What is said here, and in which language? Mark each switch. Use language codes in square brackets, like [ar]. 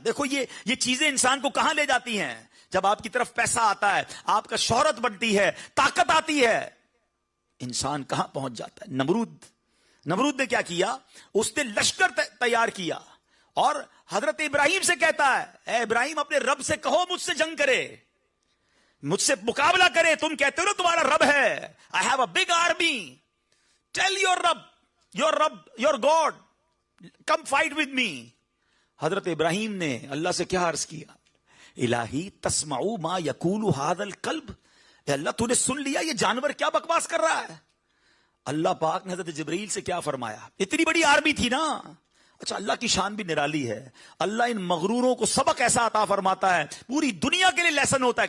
[ur] دیکھو یہ چیزیں انسان کو کہاں لے جاتی ہیں. جب آپ کی طرف پیسہ آتا ہے، آپ کا شہرت بنتی ہے، طاقت آتی ہے، انسان کہاں پہنچ جاتا ہے. نمرود نے کیا کیا؟ اس نے لشکر تیار کیا اور حضرت ابراہیم سے کہتا ہے اے ابراہیم اپنے رب سے کہو مجھ سے جنگ کرے، مجھ سے مقابلہ کرے. تم کہتے ہو نا تمہارا رب ہے، [en] I have a big army. Tell your God, come fight with me. [ur] حضرت ابراہیم نے اللہ سے کیا عرض کیا؟ [ar] الہی تسمعو ما یقول ھذا الکلب، [ur] اے اللہ تو نے سن لیا یہ جانور کیا بکواس کر رہا ہے. اللہ پاک نے حضرت جبریل سے کیا فرمایا؟ اتنی بڑی آرمی تھی نا. اچھا اللہ کی شان بھی نرالی ہے. اللہ ان مغروروں کو سبق ایسا عطا فرماتا ہے پوری دنیا کے لیے لیسن ہوتا ہے.